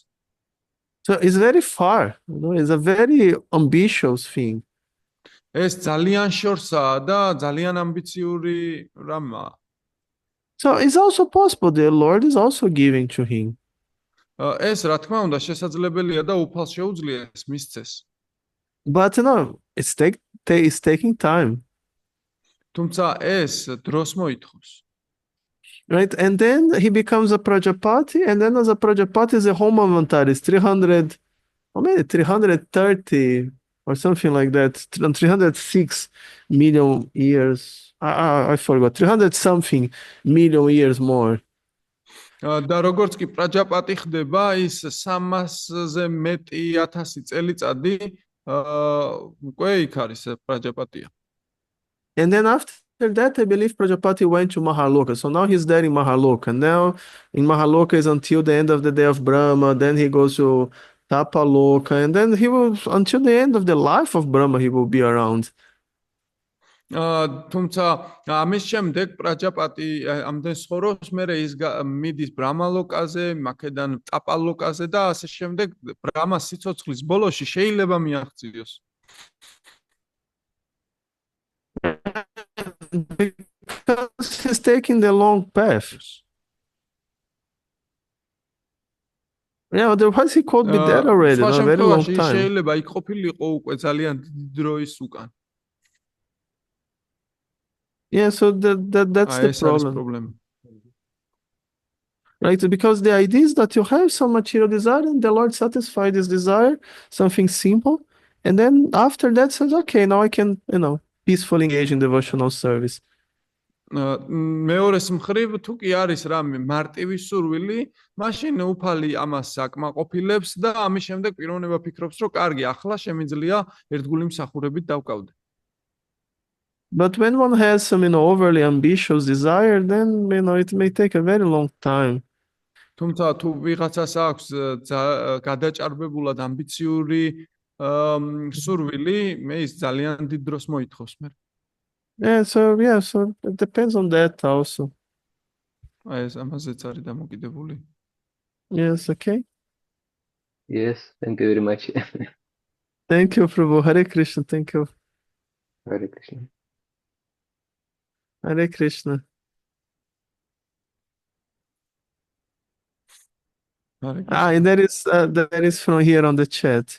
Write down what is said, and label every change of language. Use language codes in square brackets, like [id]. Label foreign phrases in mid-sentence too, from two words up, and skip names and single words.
[en] So it's very far, it's a very ambitious thing. [ka] ეს ძალიან შორსაა და ძალიან ამბიციური რამაა. [en] So it's also possible the Lord is also giving to him. [ka] ეს რა თქმა უნდა შესაძლებელია და უფალს შეუძლია ეს მისცეს. [en] But it's taking time. [ka] თუმცა ეს დროს მოითხოვს. [en] Right? And then he becomes a Prajapati, and then as a Prajapati, the home avantar is 300, or maybe 330 or something like that, 306 million years. I forgot, 300 something million years more. [ka] და როგორც კი პრაჯაპატი ხდება, ის 300-ზე მეტი 1000 წელიწადი უკვე იქ არის პრაჯაპატია. [en] And then after that, I believe Prajapati went to Mahaloka. So now he's there in Mahaloka. Now in Mahaloka is until the end of the day of Brahma. Then he goes to Tapaloka. And then he will, until the end of the life of Brahma, he will be around. [ka] თუმცა ამის შემდეგ პრაჯაპატი ამდენ ცხოვრობს, მერე ის მიდის ბრამალოკაზე, მაქედან ტაპალოკაზე და ასე შემდეგ ბრამას სიცოცხლის ბოლოში შეიძლება მიაღწიოს. [en] Because he's taking the long path. Yeah, otherwise he could be dead already, a very long time. [ka] შეიძლება იქ ყოფილიყო უკვე ძალიან დიდი დროის უკან. [en] Yeah, so that's the problem. Right? Because the idea is that you have some material desire and the Lord satisfies this desire, something simple, and then after that says, okay, now I can, peacefully engage in devotional service. [ka] მეორეს მხრივ თუ კი არის რამე მარტივი სურვილი, მაშინ უფალი ამას საკმაყოფილებს და ამის შემდეგ პიროვნება ფიქრობს, რომ კარგი, ახლა შემიძლია ერთგული მსახურებით დავკავდე. [en] But when one has some, overly ambitious desire, then, it may take a very long time. [ka] თუმცა თუ ვიღაცას აქვს გადაჭარბებულად ამბიციური სურვილი, მე ის ძალიან დიდ დროს მოითხოვს მე. [en] So it depends on that also. [ka] ეს ამაზეც არის დამოკიდებული. [en] Yes, okay. Yes, thank you very much. Thank you, Prabhu. Hare Krishna, thank you. Hare Krishna. Hare Krishna. And there is from here on the chat.